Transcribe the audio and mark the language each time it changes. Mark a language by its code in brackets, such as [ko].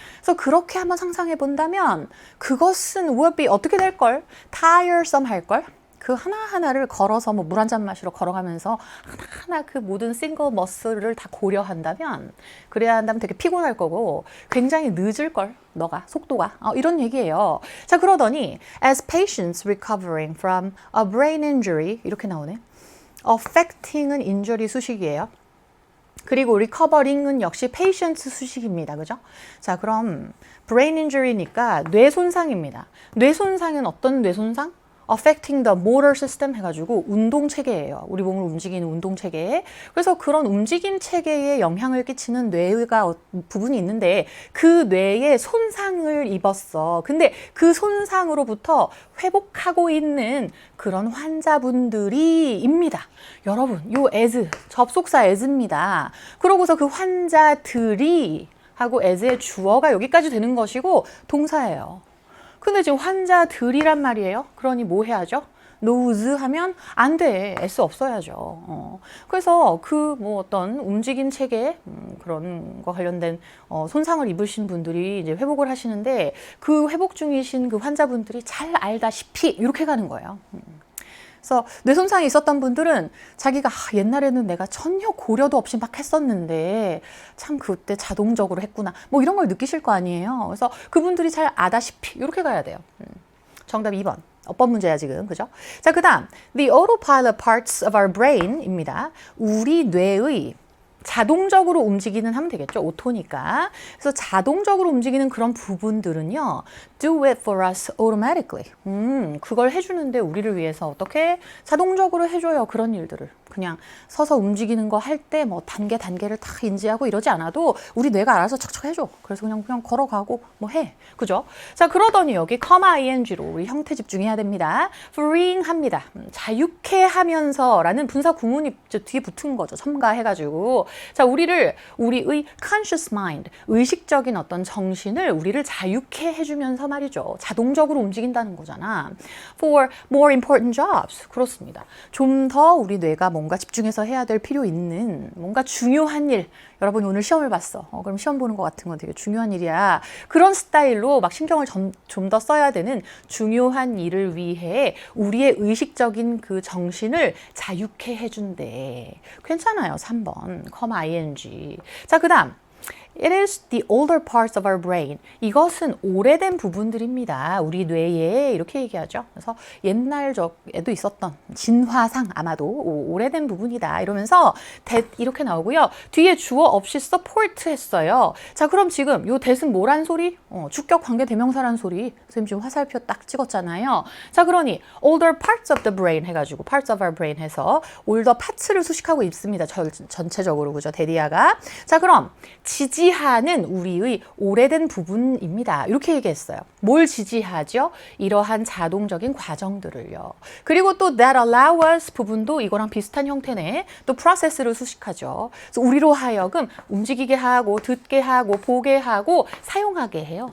[ko] 그래서 그렇게 한번 상상해 본다면 그것은 would be 어떻게 될걸? tiresome 할걸? 그 하나하나를 걸어서 뭐 물 한 잔 마시러 걸어가면서 하나하나 그 모든 싱글 머슬을 다 고려한다면 그래야 한다면 되게 피곤할 거고 굉장히 늦을 걸 너가 속도가 이런 얘기예요. 자 그러더니 [en] as patients recovering from a brain injury [ko] 이렇게 나오네. affecting은 injury 수식이에요. 그리고 recovering은 역시 patient 수식입니다. 그죠? 자, 그럼 brain injury니까 뇌 손상입니다. 뇌 손상은 어떤 뇌 손상? [en] affecting the motor system [ko] 해가지고 운동 체계예요. 우리 몸을 움직이는 운동 체계. 그래서 그런 움직임 체계에 영향을 끼치는 뇌가 부분이 있는데 그 뇌에 손상을 입었어. 근데 그 손상으로부터 회복하고 있는 그런 환자분들이입니다. 여러분, 요 as 접속사 as입니다. 그러고서 그 환자들이 하고 as의 주어가 여기까지 되는 것이고 동사예요. 근데 지금 환자들이란 말이에요. 그러니 뭐 해야죠? knows 하면 안 돼. s 없어야죠. 그래서 그 뭐 어떤 움직임 체계 그런 거 관련된 손상을 입으신 분들이 이제 회복을 하시는데 그 회복 중이신 그 환자분들이 잘 알다시피 이렇게 가는 거예요. 그래서 뇌 손상이 있었던 분들은 자기가 옛날에는 내가 전혀 고려도 없이 막 했었는데 참 그때 자동적으로 했구나 뭐 이런 걸 느끼실 거 아니에요. 그래서 그분들이 잘 아다시피 이렇게 가야 돼요. 정답 2번. 어법 문제야 지금. 그죠? 자, 그다음 [en] The autopilot parts of our brain입니다. [ko] 우리 뇌의 자동적으로 움직이는 하면 되겠죠. 오토니까. 그래서 자동적으로 움직이는 그런 부분들은요. [en] Do it for us automatically. [ko] 그걸 해주는데 우리를 위해서 어떻게 자동적으로 해줘요. 그런 일들을. 그냥 서서 움직이는 거 할 때 뭐 단계를 다 인지하고 이러지 않아도 우리 뇌가 알아서 척척 해줘. 그래서 그냥 걸어가고 뭐 해. 그죠? 자, 그러더니 여기 ing로 우리 형태 집중해야 됩니다. freeing 합니다. 자유케 하면서 라는 분사 구문이 뒤에 붙은 거죠. 첨가해가지고. 자, 우리의 conscious mind, 의식적인 어떤 정신을 우리를 자유케 해주면서 말이죠. 자동적으로 움직인다는 거잖아. [en] For more important jobs. [ko] 그렇습니다. 좀 더 우리 뇌가 뭔가 집중해서 해야 될 필요 있는 뭔가 중요한 일. 여러분이 오늘 시험을 봤어. 그럼 시험 보는 것 같은 건 되게 중요한 일이야. 그런 스타일로 막 신경을 좀 더 써야 되는 중요한 일을 위해 우리의 의식적인 그 정신을 자유케 해준대. 괜찮아요. 3번. ing. 자, 그 다음. [en] It is the older parts of our brain. [ko] 이것은 오래된 부분들입니다. 우리 뇌에 이렇게 얘기하죠. 그래서 옛날 적에도 있었던 진화상 아마도 오래된 부분이다. 이러면서 that 이렇게 나오고요. 뒤에 주어 없이 support 했어요. 자, 그럼 지금 요 that은 뭐란 소리? 주격 관계 대명사란 소리. 선생님 지금 화살표 딱 찍었잖아요. 자, 그러니 [en] older parts of the brain [ko] 해가지고 [en] parts of our brain [ko] 해서 [en] older parts를 [ko] 수식하고 있습니다. 전체적으로 그죠? 데리아가. 자, 그럼 지지하는 우리의 오래된 부분입니다. 이렇게 얘기했어요. 뭘 지지하죠? 이러한 자동적인 과정들을요. 그리고 또 that allow us 부분도 이거랑 비슷한 형태네. 또 process를 수식하죠. 그래서 우리로 하여금 움직이게 하고 듣게 하고 보게 하고 사용하게 해요.